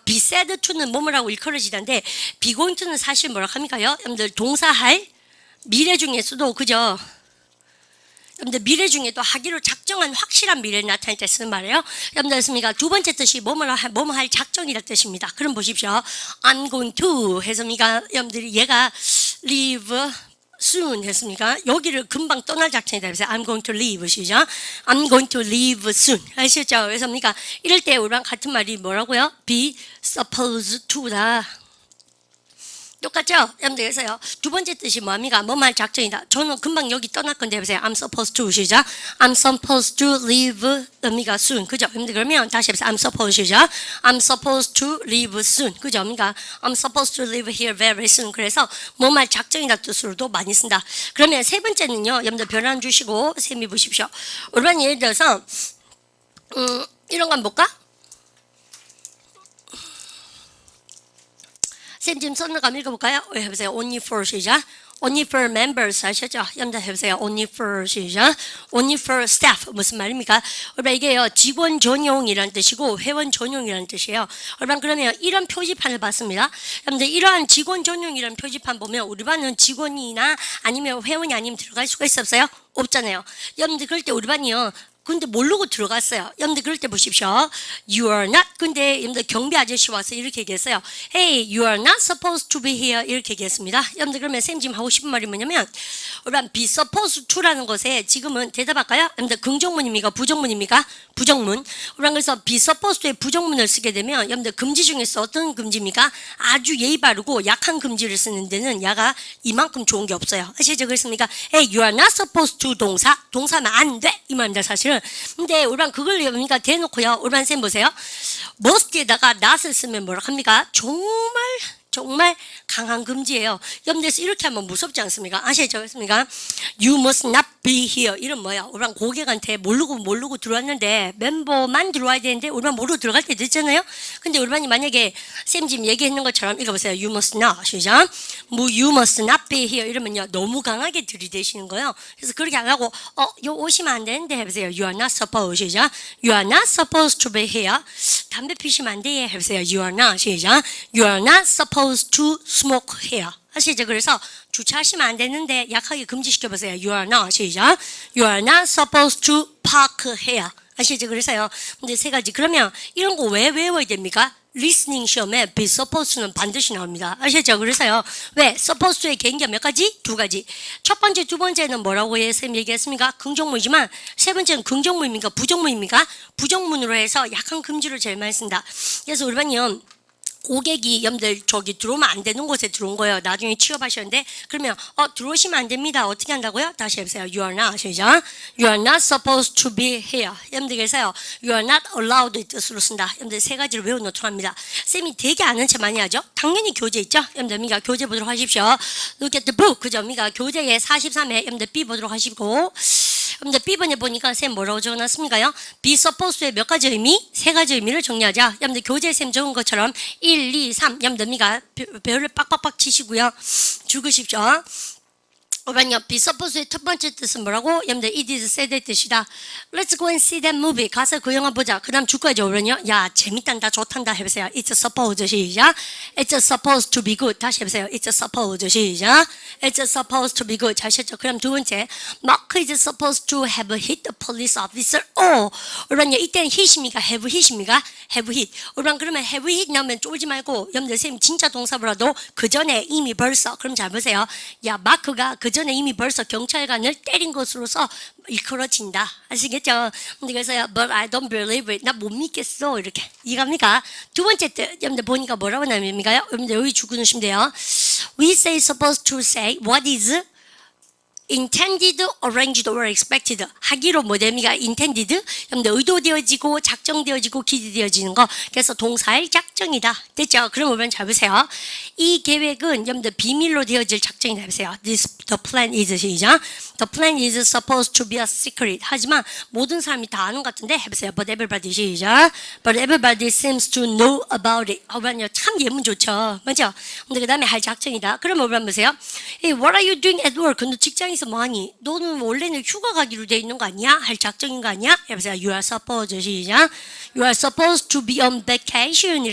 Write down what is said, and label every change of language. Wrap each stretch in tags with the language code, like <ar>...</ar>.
<ko>be said to는 뭐뭐 하고 일컬어지는데 be going to는 사실 뭐라 합니까요? 여러분들 동사할 미래 중에서도 그죠? 여러분들 미래 중에도 하기로 작정한 확실한 미래를 나타낼 때 쓰는 말이에요. 여러분들 했습니까? 두 번째 뜻이 뭐뭐 할 작정이라는 뜻입니다. 그럼 보십시오.</ko> <en>I'm going to</en> <ko>해서니까 여러분들이 얘가</ko> <en>leave soon</en> <ko>했습니까? 여기를 금방 떠날 작정이다.</ko> <en>그래서 I'm going to leave</en> <ko>시죠.</ko> <en>I'm going to leave soon</en> <ko>아시죠? 그래서 뭡니까? 이럴 때 우리랑 같은 말이 뭐라고요? be supposed to다. 똑같죠? 여러분들 그래서요. 두 번째 뜻이 뭐합니까? 뭐뭐 할 작정이다. 저는 금방 여기 떠날 건데 보세요.</ko> <en>I'm supposed to</en> <ko>시죠.</ko> <en>I'm supposed to leave</en> <ko>뭡니까?</ko> <en>soon.</en> <ko>그죠? 여러분들 그러면 다시 해보세요.</ko> <en>I'm supposed</en> <ko>시죠.</ko> <en>I'm supposed to leave soon.</en> <ko>그죠?</ko> <en>그러니까 I'm supposed to leave here very soon.</en> <ko>그래서 뭐뭐 할 작정이다 뜻으로도 많이 쓴다. 그러면 세 번째는요. 여러분들 변환 주시고 셈이 보십시오. 우리만 예를 들어서 이런 거 한번 볼까? 쌤 지금 써는 거 한번 읽어볼까요? 해보세요.</ko> <en>Only for</en> <ko>시작.</ko> <en>Only for members</en> <ko>하셨죠? 여러분들 해보세요.</ko> <en>Only for</en> <ko>시작.</ko> <en>Only for staff</en> <ko>무슨 말입니까? 여러분 이게요 직원 전용이라는 뜻이고 회원 전용이라는 뜻이에요. 여러분 그러면 이런 표지판을 봤습니다. 여러분들 이러한 직원 전용이라는 표지판 보면 우리 반은 직원이나 아니면 회원이 아니면 들어갈 수가 있었어요? 없잖아요. 여러분들 그럴 때 우리 반이요. 근데 모르고 들어갔어요. 여러분들 그럴 때 보십시오.</ko> <en>You are not.</en> <ko>근데 여러분들 경비 아저씨 와서 이렇게 얘기했어요.</ko> <en>Hey, you are not supposed to be here.</en> <ko>이렇게 얘기했습니다. 여러분들 그러면 쌤 지금 하고 싶은 말이 뭐냐면 우리가 be supposed to라는 것에 지금은 대답할까요? 여러분들 긍정문입니까? 부정문입니까? 부정문. 우리가 그래서 be supposed to의 부정문을 쓰게 되면 여러분들 금지 중에서 어떤 금지입니까? 아주 예의 바르고 약한 금지를 쓰는 데는 야가 이만큼 좋은 게 없어요. 아시죠? 그렇습니까?</ko> <en>Hey, you are not supposed to</en> <ko>동사면 안 돼. 이 말입니다. 사실은. 근데 우리랑 그걸 그러니까 대놓고요. 우리랑 쌤 보세요. must에다가 not을 쓰면 뭐라 합니까? 정말 정말 강한 금지예요. 여러분들서 이렇게 하면 무섭지 않습니까? 아시죠?</ko> <en>You must not be here.</en> <ko>이런 뭐야? 우리랑 고객한테 모르고 들어왔는데 멤버만 들어와야 되는데 우리만 모르고 들어갈 때도 있잖아요. 근데 우리만이 만약에 쌤 지금 얘기했는 것처럼 읽어보세요.</ko> <en>You must not. 시작. You must not be here.</en> <ko>이러면요. 너무 강하게 들이대시는 거예요. 그래서 그렇게 안 하고 요 오시면 안 되는데 해보세요.</ko> <en>You are not supposed. 시작. You are not supposed to be here.</en> <ko>담배 피시면 안 돼. 해보세요.</ko> <en>You are not.</en> <ko>시작.</ko> <en>You are not supposed to smoke here.</en> <ko>아시죠? 그래서 주차하시면 안 되는데 약하게 금지시켜보세요.</ko> <en>You are not. 시작. You are not supposed to park here.</en> <ko>아시죠? 그래서요. 근데 세 가지. 그러면 이런 거 왜 외워야 됩니까? 리스닝 시험에 be supposed는 반드시 나옵니다. 아시죠? 그래서요. 왜? supposed의 개인기가 몇 가지? 두 가지. 첫 번째, 두 번째는 뭐라고 쌤 얘기했습니까? 긍정문이지만 세 번째는 긍정문입니까? 부정문입니까? 부정문으로 해서 약한 금지를 제일 많이 쓴다. 그래서 우리 반이요. 고객이 여러분들 저기 들어오면 안 되는 곳에 들어온 거예요. 나중에 취업하셨는데 그러면 들어오시면 안 됩니다. 어떻게 한다고요? 다시 해보세요.</ko> <en>You are not.</en> <ko>시작.</ko> <en>You are not supposed to be here.</en> <ko>여러분들 그래서요.</ko> <en>You are not allowed</en> <ko>뜻으로 쓴다. 여러분들 세 가지를 외워놓도록 합니다. 쌤이 되게 아는 체 많이 하죠? 당연히 교재 있죠? 여러분들 미가 교재 보도록 하십시오.</ko> <en>Look at the book. 그죠?</en> <ko>미가 교재에 43회 여러분들 B 보도록 하시고 여러분들 B번에 보니까 쌤 뭐라고 적어놨습니까요? be supposed의 몇 가지 의미? 세 가지 의미를 정리하자. 여러분들 교재 쌤 적은 것처럼 1, 2, 3 여러분들 미가 별을 빡빡빡 치시고요. 죽으십시오. 오반요. be supposed의 첫 번째 뜻은 뭐라고? 여러분들 it is said의 뜻이다.</ko> <en>Let's go and see that movie.</en> <ko>가서 그 영화 보자. 그 다음 주까지 오면요. 야 재밌단다 좋단다 해보세요.</ko> <en>It's supposed. 시작. It's supposed to be good. 다시 해보세요. It's supposed. 시작. It's supposed to be good.</en> <ko>잘 하셨죠? 그럼 두 번째.</ko> <en>Mark is supposed to have hit the police officer.</en> <ko>오반요. 이때는 hit입니까? have hit입니까?</ko> <en>have hit.</en> <ko>오반 그러면 have hit 나오면 쫄지 말고 여러분들 선생님 진짜 동사보라도 그 전에 이미 벌써 그럼 잘 보세요. 야 마크가 그 전에 이미 벌써 경찰관을 때린 것으로서 일컬어진다. 아시겠죠? 근데 그래서요,</ko> <en>but I don't believe it.</en> <ko>나 못 믿겠어. 이렇게. 이해갑니까? 두 번째 뜻, 여러분들 보니까 뭐라고 나옵니까요? 여러분들 여기 주구누시면 돼요.</ko> <en>We say supposed to say what is intended, arranged, or expected.</en> <ko>하기로 뭐 됩니까? intended. 여러분들 의도되어지고 작정되어지고 기대되어지는 거. 그래서 동사의 작정이다. 됐죠? 그럼 보면 잘 보세요. 이 계획은 여러분들 비밀로 되어질 작정이다. 보세요.</ko> <en>The plan is 시작. The plan is supposed to be a secret.</en> <ko>하지만 모든 사람이 다 아는 것 같은데 해보세요.</ko> <en>But everybody 시작. But everybody seems to know about it.</en> <ko>참 예문 좋죠. 맞죠? 근데 그 다음에 할 작정이다. 그러면 한번 보세요.</ko> <en>Hey, what are you doing at work?</en> <ko>너 직장에서 뭐하니? 너는 원래는 휴가 가기로 돼 있는 거 아니야? 할 작정인 거 아니야? 해보세요.</ko> <en>You are supposed 시작. You are supposed to be on vacation.</en>